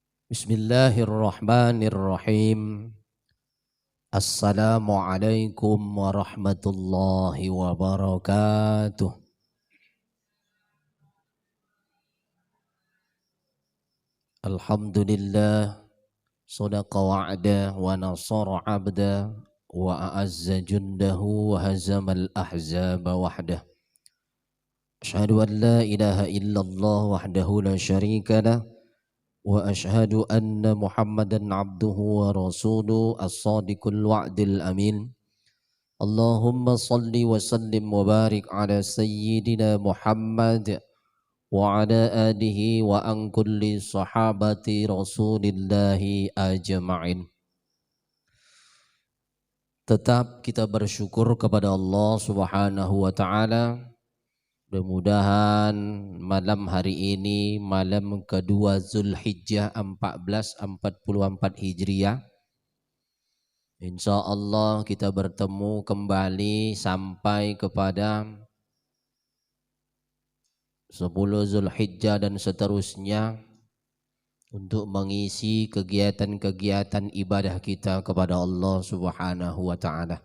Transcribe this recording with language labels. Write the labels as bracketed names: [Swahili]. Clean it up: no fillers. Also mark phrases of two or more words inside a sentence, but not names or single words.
[Arabic] بسم الله الرحمن الرحيم السلام عليكم ورحمة الله وبركاته. الحمد لله صدق وعده ونصر عبده وأعز جنده وهزم الأحزاب وحده. أشهد أن لا إله إلا الله وحده لا شريك له. وأشهد أن محمدا عبده ورسوله الصادق الوعد الأمين اللهم صل وسلم وبارك على سيدنا محمد وعلى آله وعن كل صحابة رسول الله أجمعين. [Indonesian] Tetap kita bersyukur kepada [Arabic] الله سبحانه وتعالى. [Indonesian] Mudah-mudahan malam hari ini, malam kedua Zulhijjah 1444 Hijriah, [Arabic] إن شاء الله [Indonesian] kita bertemu kembali sampai kepada 10 Zulhijjah dan seterusnya untuk mengisi kegiatan-kegiatan ibadah kita kepada [Arabic] الله سبحانه وتعالى.